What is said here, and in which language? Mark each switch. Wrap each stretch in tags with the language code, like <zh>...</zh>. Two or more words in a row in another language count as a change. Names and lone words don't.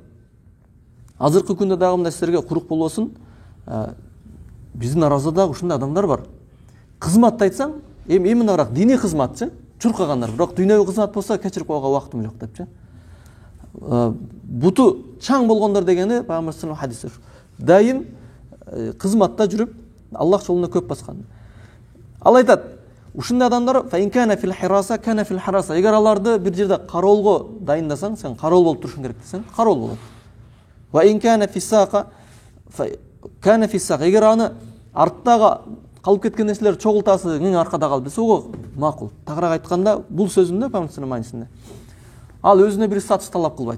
<ky>Азыркы күндө дагы мындай силерге курук болбосун. Биздин арабызда дагы ушундай адамдар бар. Кызмат айтсаң, эми мынабыраак диний кызматчы, чуркагандар. Бирок дүйнөлүк кызмат болсо кечирип койгонго убактым жок депчи. Буту чаң болгондор дегени Пайгамбар</ky> <ar>صلى الله عليه وسلم</ar> <ky>дайым кызматта жүрүп, Аллах жолунда көп баскан. Ал айтат, ушундай адамдар</ky> <ar>فإن كان في الحراسة كان في الحراسة.</ar> <ky>Эгер аларды бир жерде кароолго дайындасаң, сен кароол болуп турушуң керек десең, кароол болот.</ky> <ar>وإن كان في الساقة كان في الساقة.</ar> <ky>Эгер аны арттагы калып кеткен нерселер чогултасың, аркада калып десе, ого макул. Тагыраак айтканда, бул сөзүндө Пайгамбардын маанисинде. Ал өзүнө бир статус талап кылбайт.</ky>